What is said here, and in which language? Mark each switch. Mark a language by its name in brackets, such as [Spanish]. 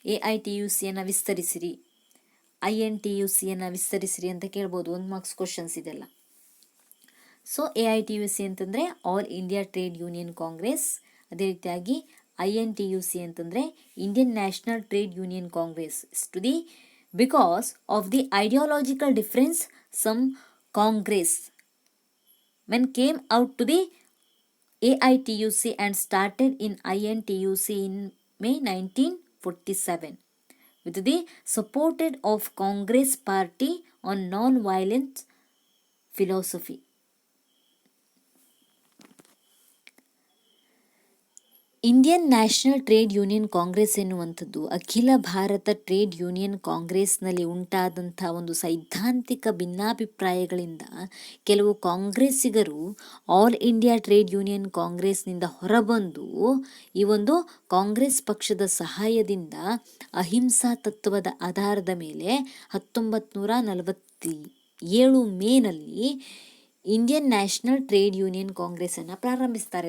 [Kannada] AITUCಯನ್ನು ವಿಸ್ತರಿಸಿರಿ, INTUCಯನ್ನು ವಿಸ್ತರಿಸಿರಿ ಅಂತ ಕೇಳ್ಬೋದು. 1 marks questions ಇದೆಲ್ಲ. ಸೊ AITUC ಅಂತಂದರೆ all India trade union Congress. ಅದೇ ರೀತಿಯಾಗಿ INTUC ಅಂತಂದರೆ Indian national trade union Congress. [English] Because of the ideological difference some Congress men came out to the AITUC and started in INTUC in May 1947 with the support of Congress party on non-violent philosophy. [Kannada] Indian national trade union Congress ಎನ್ನುವಂಥದ್ದು ಅಖಿಲ Bharat trade union ಕಾಂಗ್ರೆಸ್ನಲ್ಲಿ ಉಂಟಾದಂಥ ಒಂದು ಸೈದ್ಧಾಂತಿಕ ಭಿನ್ನಾಭಿಪ್ರಾಯಗಳಿಂದ ಕೆಲವು ಕಾಂಗ್ರೆಸ್ಸಿಗರು all India trade union ಕಾಂಗ್ರೆಸ್ನಿಂದ ಹೊರಬಂದು ಈ ಒಂದು ಕಾಂಗ್ರೆಸ್ ಪಕ್ಷದ ಸಹಾಯದಿಂದ ಅಹಿಂಸಾ ತತ್ವದ ಆಧಾರದ ಮೇಲೆ 1947 ಮೇನಲ್ಲಿ ಇಂಡಿಯನ್ ನ್ಯಾಷನಲ್ ಟ್ರೇಡ್ ಯೂನಿಯನ್ ಕಾಂಗ್ರೆಸ್ಸನ್ನು ಪ್ರಾರಂಭಿಸ್ತಾರೆ.